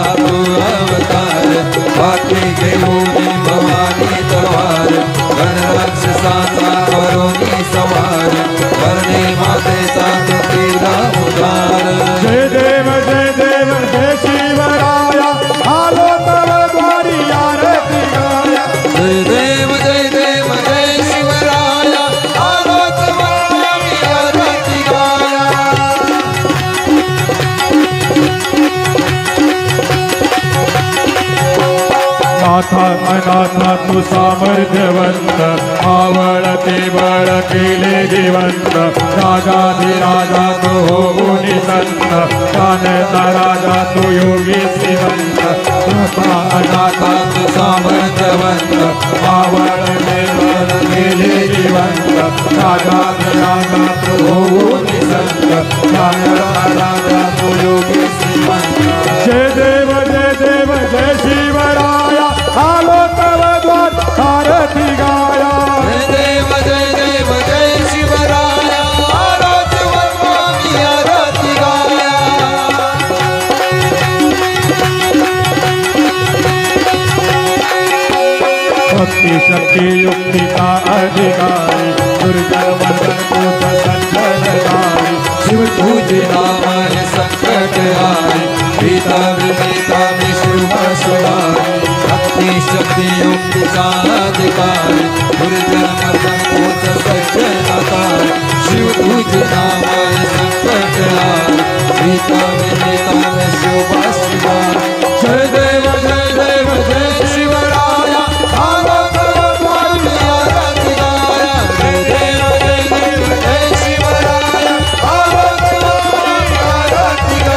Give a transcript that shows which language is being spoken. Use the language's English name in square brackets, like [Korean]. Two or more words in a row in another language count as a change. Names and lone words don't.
[Marathi] तू अवतार हाती घेऊन भवानी तलवार राक्षसांचा करोनी समार धरणी मातेचा तू केला उतार जय देव जय शिवराया आलो तव द्वारी आरती गाया जय देव जय शिवराया आलो तुम्हारी आरती गाया नाथा अनाथा तू सामर्थ्यवंत आवळते बळ केले जिवंत राजाधिराजा तू होऊन संत कानचा राजा तू योगी श्रीमंत नाथा अनाथा तू सामर्थ्यवंत आवळते बळ केले जिवंत राजाधिराजा तू होऊन संत कानचा राजा तू योगी श्रीमंत जय देव जय शिवराया आलो तव द्वार आरती गाया जय देव जय शिवराया आलो तुम्हारी आरती गाया [Hindi] भक्ती शक्ती युक्ति का अधिकारी दुर्जन वंदन को संजनकारी शिव तुझे नाम है संकट हारी पिता विपिता विष्णु शिवारी भक्ति शक्ति युक्ति का अधिकारी दुर्जन मर्दन कोच सज्जनकारी शिव तुझे नाम है संकट हारी पिता विपिता विष्णु शिवारी [Marathi] जय देव जय शिवराया आलो तुम्हारी आरती गाया जय देव जय शिवराया आलो तुम्हारी आरती